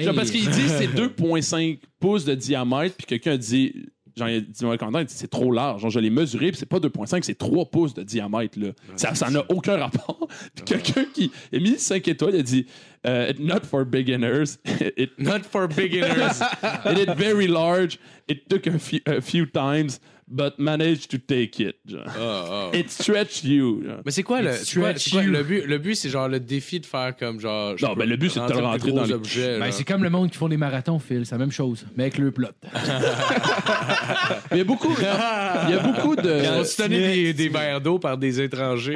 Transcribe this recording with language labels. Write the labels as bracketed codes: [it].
[fr] Genre, parce qu'il dit c'est 2,5 pouces de diamètre, puis quelqu'un dit... Genre, il dit dans le commentaire, c'est trop large. Genre, je l'ai mesuré, puis c'est pas 2,5, c'est 3 pouces de diamètre. Là. Ça n'a aucun rapport. Puis quelqu'un qui a mis 5 étoiles, il a dit [en] not for beginners. Not for beginners. It is very large. It took a few times, but managed to take it. It stretched you. Genre. [fr] Mais c'est quoi le but? Le but, c'est genre le défi de faire comme genre... Non, ben le but, c'est de te le rentrer dans les objets. Ben, c'est comme le monde qui font des marathons, Phil. C'est la même chose, mais avec le plot. Il y a beaucoup de... Ils ont se donné des verres d'eau par des étrangers.